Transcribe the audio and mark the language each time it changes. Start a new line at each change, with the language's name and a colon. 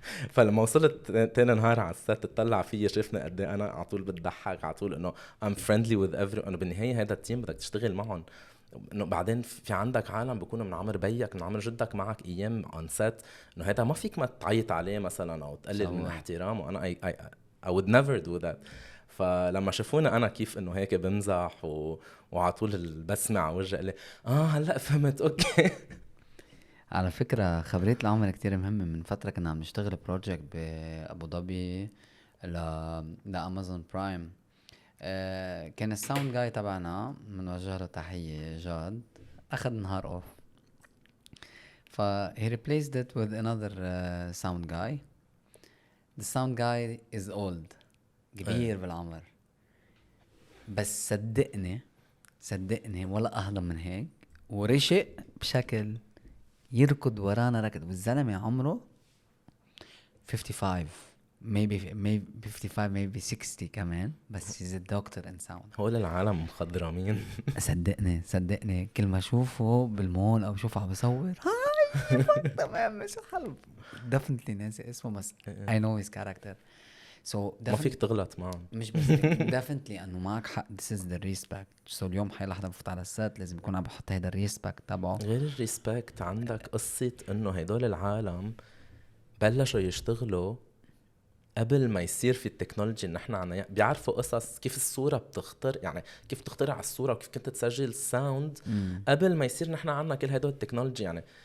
Arabic: فلما وصلت تاني نهار على السات تطلع فيي شفنا قد ايه انا على طول بتضحك، على طول انه
English: I'm friendly with everyone.
Arabic: انه بالنهايه هذا التيم بدك تشتغل معهم، انه بعدين في عندك عالم بيكونوا من عمر بيك من عمر جدك معك ايام اون سات، انه هذا ما فيك ما تعيط عليه مثلا او تقلل من احترامه. انا
English: I would never do that.
Arabic: فلما شافوني انا كيف انه هيك بمزح وعلى طول البسمة على وجهي، قال لي هلا فهمت اوكي. على فكرة خبرية العمر كتير مهمة. من فترة كنا عم نشتغل بروجكت بأبو ظبي لأمازون برايم. كان الساوند جاي تبعنا منوجه له تحية جاد أخذ نهار أوف، ف
English: he replaced it with another sound guy. The sound guy is old،
Arabic: كبير بالعمر، بس صدقني ولا أهضم من هيك، ورشق بشكل يركض ورانا ركض. والزلمة عمره 55
English: maybe 55 maybe 60
Arabic: كمان، بس
English: he's a doctor in sound.
Arabic: هول العالم مخضرمين. صدقني كل ما اشوفه بالمول او اشوفه عم بصور هاي تمام مش حلو.
English: definitely
Arabic: ناسي اسمه بس
English: I know his character. So
Arabic: ما فيك تغلط معهم. مش بس definitely انه معك حق.
English: this is the respect.
Arabic: so اليوم حي لحظة بفوت على السات لازم يكون عم بحط هيدا الريسبكت تبعه. غير الريسبكت عندك قصة انه هيدول العالم بلشوا يشتغلوا قبل ما يصير في التكنولوجي اللي نحن عنا، بيعرفوا قصص كيف الصورة بتختار، يعني كيف تخترع الصورة وكيف كنت تسجل الساوند قبل ما يصير نحن عنا كل هدول التكنولوجي.